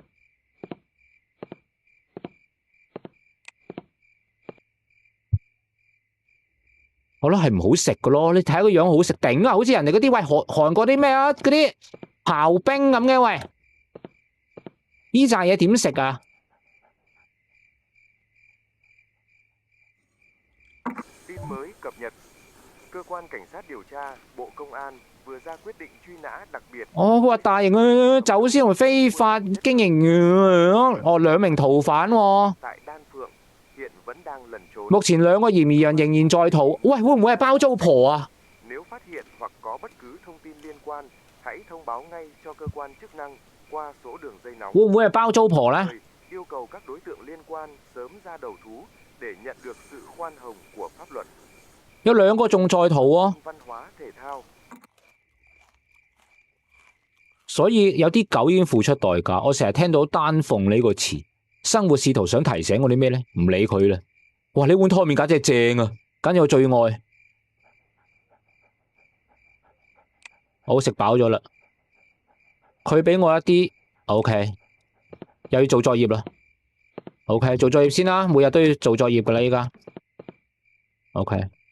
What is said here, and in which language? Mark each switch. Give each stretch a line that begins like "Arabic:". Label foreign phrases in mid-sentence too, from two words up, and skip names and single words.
Cantonese: 我覺得係唔好食噶咯，你睇下個樣好食頂啊，好似人哋嗰啲喂韓國啲咩啊，嗰啲刨冰咁嘅喂，呢扎嘢點食啊？
Vietnamese: Tin mới cập nhật. Cơ quan cảnh sát điều tra, Bộ Công an vừa ra quyết định truy nã đặc biệt.
Cantonese: 佢話大型嘅走私同非法經營兩名逃犯喎。
Vietnamese: Tại Đan Phượng, hiện vẫn đang lẩn trốn.
Cantonese: 目前兩個嫌疑人仍然在逃。喂，會唔會係包租婆啊？
Vietnamese: Nếu phát hiện hoặc có bất cứ thông tin liên quan, hãy thông báo ngay cho cơ quan chức năng qua số đường dây nóng.
Cantonese: 會唔會係包租婆咧？
Vietnamese: Yêu cầu các đối tượng liên quan sớm ra đầu thú để nhận được sự khoan hồng của pháp luật.
Cantonese: 有兩個仲在逃喎，
Vietnamese: Văn hóa thể thao.
Cantonese: 所以有啲狗已經付出代價。我成日聽到丹鳳呢個詞，生活試圖想提醒我啲咩咧？唔理佢啦。哇！呢碗湯麵簡直係正啊，簡直我最愛。我食飽咗啦，佢俾我一啲 OK， 又要做作業啦。OK， 做作業先啦，每日都要做作業噶啦，依家 OK。